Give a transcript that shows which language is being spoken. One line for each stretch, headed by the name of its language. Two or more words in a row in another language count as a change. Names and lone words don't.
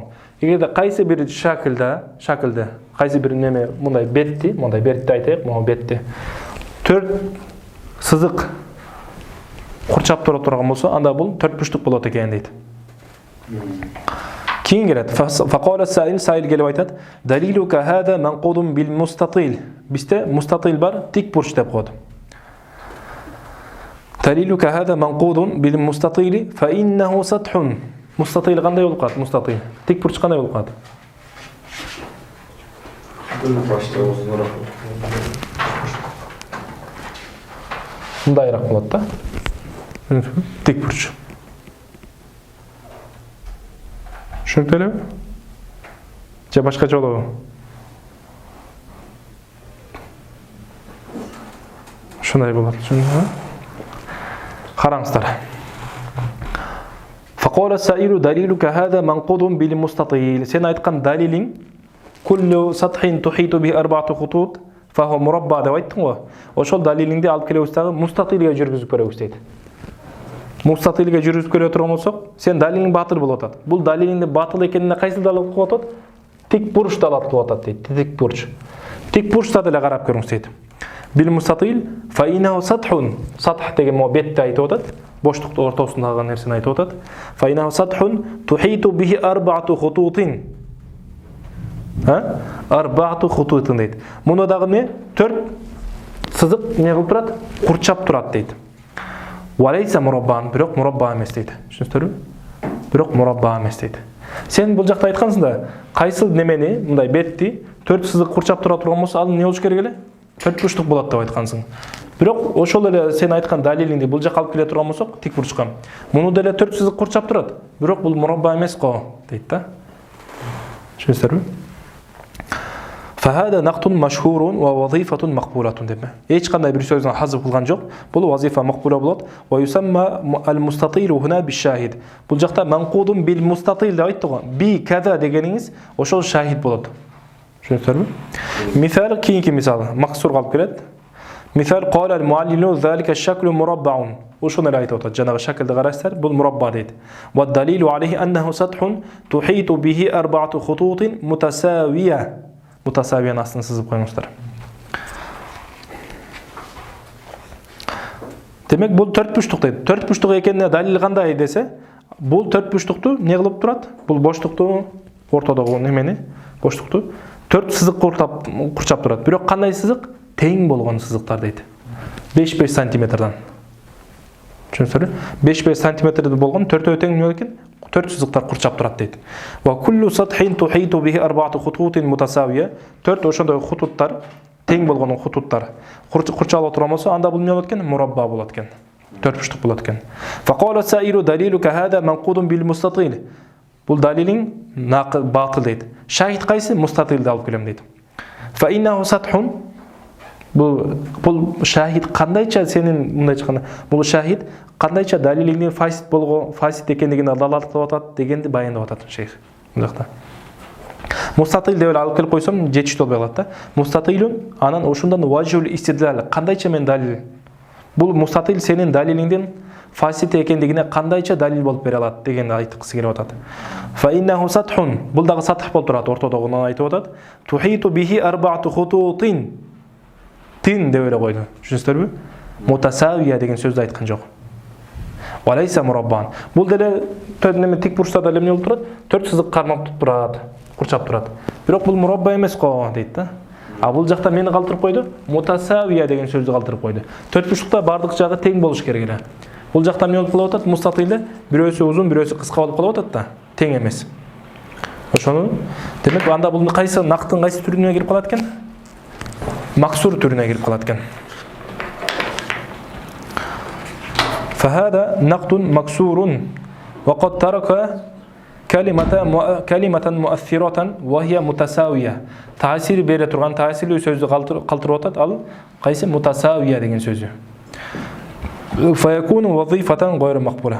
Kyrgyz: Эгерде кайсы бир шакылда, кайсы бир неме мындай бетти айтайык, могу бетти 4 сызык курчап тура турган болсо, анда бул 4 буштук болот экен дейт. Кийин келет.
Arabic: فقال السائل
Kyrgyz: келип айтат:
Arabic: "دليلك هذا منقود بالمستطيل."
Kyrgyz: Бизде мустатил бар, тик бурч деп коет.
Arabic: دليلك هذا منقود بالمستطيل فإنه سطح.
Kyrgyz: Мустатил кандай болуп калат? Мустатил. Тик бурч кандай болуп калат? Бул башта узунураак. Мындайраак болот да. Тик бурч. Түшүнүктүү элеби? Же башкача болобу? Ушундай болот, түшүндүңүзбү? Караңыздар.
Arabic: فقال السائل دليلك هذا منقود بالمستطيل.
Kyrgyz: Сен айткан далилиң
Arabic: كل سطح تحيط به أربعة خطوط فهو مربع
Kyrgyz: деп айттың го. Ошол далилиңди алып келебиз дагы мустатилге жүргүзүп көрөбүз дейт. Мустатилге жүргүзүп көрө турган болсок, сен далилиң батыл болуп атат. Бул далилиңди батыл экенине кайсы далил кылып атат? Тик бурч далил кылып атат дейт. Тик бурч. Тик бурчта деле карап көрүңүз дейт.
Arabic: بالمستطيل فإنه سطح.
Kyrgyz: Сатх деген мо бетти айтып атат. Боштуктун ортосундагы нерсени айтып атат.
Arabic: فإنه سطح تحيط به أربعة خطوط. أربعة خطوط
Kyrgyz: дейт. Муну дагы не? 4 сызык не кылып турат? Курчап турат дейт.
Arabic: وليس مربعا,
Kyrgyz: бирок мурабба эмес дейт. Түшүнүңүздөрбү? Бирок мурабба эмес дейт. Сен бул жакта айткансың да, кайсы немени, мындай бетти 4 сызык курчап тура турган болсо, ал эмне болуш керек эле? 4 бурчтук болот деп айткансың. Бирок ошол эле сен айткан далилиңди бул жакка алып келе турган болсок, тик бурчка. Муну деле 4 сызык курчап турат. Бирок бул мурабба эмес го, дейт да. Түшүнүңүздөрбү?
Arabic: فهذا نقض مشهور ووظيفة مقبولة деп.
Kyrgyz: Эч кандай бир сөздүн хазып кылган жок. Бул
Arabic: وظيفة مقبولة
Kyrgyz: болот.
Arabic: ويسمى المستطيل هنا بالشاهد.
Kyrgyz: Бул жакта
Arabic: منقود بالمستطيل
Kyrgyz: деп айтты го. Би каза дегениңиз ошол шахид болот. Түшүнүңүздөрбү? Мисал кийинки мисал максур калып келет.
Arabic: مثال قال المعلل ذلك الشكل مربع.
Kyrgyz: Ошону айтып атат. Жанагы шакылды карасыздар, бул мурабба дейт.
Arabic: والدليل عليه أنه سطح تحيط به أربعة خطوط متساوية.
Kyrgyz: Мутасавияны астын сызып коюңуздар. Демек бул төрт буштук дейт. Төрт буштук экенине далил кандай десе, бул төрт буштукту эмне кылып турат? Бул боштукту ортодогу немени? Боштукту төрт сызык курчап турат. Бирок кандай сызык? Тең болгон сызыктар дейт. 5-5 сантиметрдан. Түшүнүңүздөрбү? 5-5 сантиметрде болгон төртөө тең эмне экен? Төрт сызыктар курчап турат дейт.
Arabic: وكل سطح تحيط به أربعة خطوط متساوية.
Kyrgyz: Төрт ошондой хутуттар, тең болгон хутуттар курчалып турган болсо, анда бул эмне болот экен? Мурабба болот экен. Төрт буштук болот экен.
Arabic: فقال السائل دليلك هذا منقود بالمستطيل.
Kyrgyz: Бул далилиң батыл дейт. Шахид кайсы? Мустатилди алып келем дейт.
Arabic: فإنه سطح.
Kyrgyz: Бул шахид кандайча сенин мындай чыкканда, бул шахид кандайча далилиңдин фасид экендигине далалат кылып атат дегенди баяндап атат шейх. Мындакта. Мустатил деп алып келип койсом жетиштүү болбой калат да. Мустатилун анан ошондон
Arabic: وجه الاستدلال
Kyrgyz: кандайча мен далил. Бул мустатил сенин далилиңдин фасид экендигине кандайча далил болуп бере алат дегенди айткысы келип атат.
Arabic: فإنه سطح.
Kyrgyz: Бул дагы сатх болуп турат, ортодогунан айтып атат.
Arabic: تحيط به أربعة خطوط.
Kyrgyz: Тин деп эле койду. Түшүнүңүздөрбү? Мутасавия деген сөздү айткан жок.
Arabic: وليس مربعا.
Kyrgyz: Бул деле төрт тик бурчта деле эмне болуп турат? Төрт сызык кармап турат, курчап турат. Бирок бул мурабба эмес го дейт да. А бул жакта мени калтырып койду? Мутасавия деген сөздү калтырып койду. Төрт бурчтукта бардык жагы тең болуш керек эле. Бул жакта эмне болуп калып атат? Мустатилде бирөөсү узун, бирөөсү кыска болуп калып атат да. Тең эмес. Ошону демек анда бул кайсы нактын кайсы түрүнө кирип калат экен? Максур түрүнө кирип калат экен.
Arabic: فهذا نقد مكسور وقد ترك كلمة مؤثرة وهي متساوية.
Kyrgyz: Таасир бере турган таасирлүү сөздү калтырып атат. Ал кайсы? Мутасавия деген сөзү.
Arabic: فيكون وظيفة غير مقبولة.